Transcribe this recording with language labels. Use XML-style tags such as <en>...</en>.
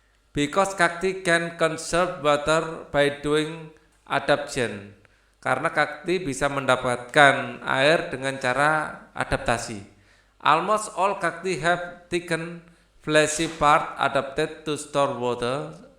<en>Because cacti can conserve water by doing adaptation.</en> <id>Karena cacti bisa mendapatkan air dengan cara adaptasi.</id> <en>Almost all cacti have thickened fleshy part adapted to store water.</en>